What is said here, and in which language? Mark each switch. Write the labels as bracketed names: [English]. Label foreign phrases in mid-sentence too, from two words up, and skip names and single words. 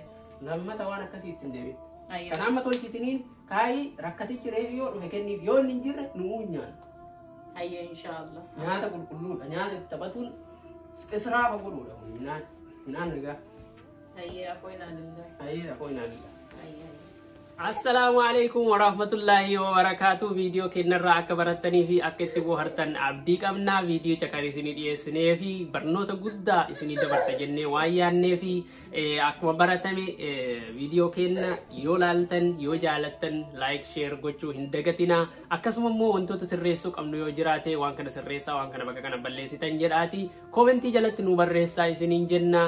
[Oromo] Lammata waan akkasii ittiin deebiin. Kan amma tolchitiniin kaayii rakkatichi reefi yoo dhufe kenniif yoo inni hin jirre nu'uu hin nyaannu. Hayya [Arabic] إن شاء الله. [Oromo] Nyaata qulqulluudha. Nyaata itti taphatuun israafa godhuudha. Minaan rigaa. Hayya afoo inaalillahi. Hayya afoo inaalillahi. [Arabic] السلام عليكم ورحمة الله وبركاته. [Oromo] Video kennarraa akka barattanii fi akka itti bohaartan abdii qabna. Video caqarii isinii dhiyeessinee fi barnoota guddaa isinii dabarsa jennee waan yaannee fi akkuma baratame video kenna yoo laaltan yoo jaalattan like share gochuu hin dagatina. Akkasuma immoo wantoota sirreessuu qabnu yoo jiraate waan kana sirreessaa waan kana bakka kana balleessitan jedhaati commentii jalatti nu barreessaa isiniin jenna.